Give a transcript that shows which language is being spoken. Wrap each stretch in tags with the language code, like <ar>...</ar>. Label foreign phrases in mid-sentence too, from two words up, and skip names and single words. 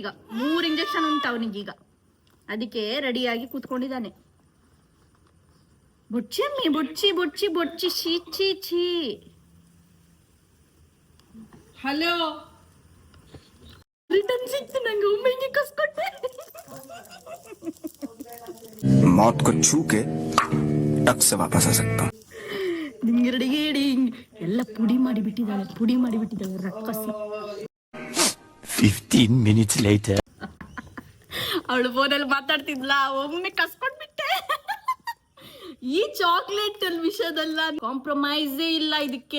<kn>3 ಇಂಜೆಕ್ಷನ್ ಉಂಟು ಅವನಿಗೀಗ, ಅದಕ್ಕೆ ರೆಡಿಯಾಗಿ ಕೂತ್ಕೊಂಡಿದ್ದಾನೆ. ಬುಚ್ಚಿ ಅಮ್ಮಿ, ಬುಚ್ಚಿ ಚೀ. ಹಲೋ, ರಿಟರ್ನ್ ಸಿಕ್ತು ನಂಗೆ. ಒಮ್ಮೆಗೆ ಕಸ್ಕೊಟ್ಟೆ.</kn> <hi>मौत को छू के टक से वापस आ सकता हूँ.</hi> <kn>ಎಲ್ಲ ಪುಡಿ ಮಾಡಿಬಿಟ್ಟಿದ್ದಾಳೆ ರಕ್ಕಸಿ.</kn> <en>15 minutes later.</en> <kn>ಅವಳು ಫೋನಲ್ಲಿ ಮಾತಾಡ್ತಿದ್ಲ, ಒಮ್ಮೆ ಕಸ್ಕೊಂಡ್ಬಿಟ್ಟೆ. ಈ ಚಾಕ್ಲೇಟ್ ವಿಷಯದಲ್ಲ ಕಾಂಪ್ರಮೈಸೇ ಇಲ್ಲ ಇದಕ್ಕೆ.</kn>